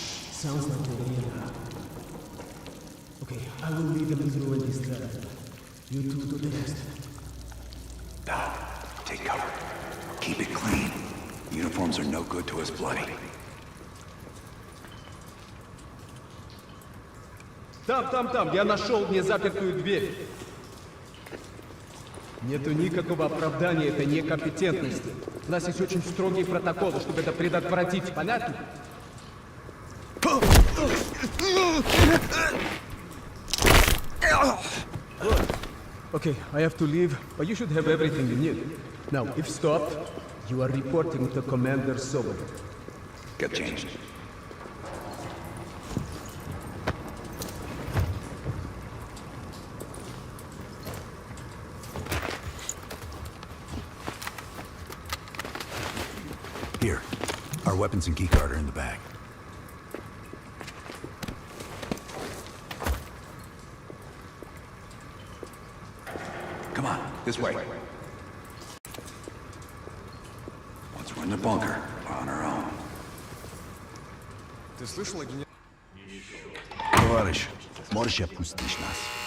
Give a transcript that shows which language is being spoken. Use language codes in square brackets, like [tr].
[en] Sounds like a real. Okay, I will lead them through and distract them. You two do the rest. Doc, take cover. Keep it clean. Uniforms are no good to us bloody. [ru] Там, я нашел незапертую дверь. Нету никакого оправдания этой некомпетентности. У нас есть очень строгие протоколы, чтобы это предотвратить. Понятно? [en] Okay, I have to leave, but you should have everything you need. Now, if stopped, you are reporting to Commander Sobol. Get changed. Here, our weapons and keycard are in the bag. This way. Once we're in the bunker, we're on our own. [ru] Ты слышал о генерале? Товарищ, можешь отпустить нас?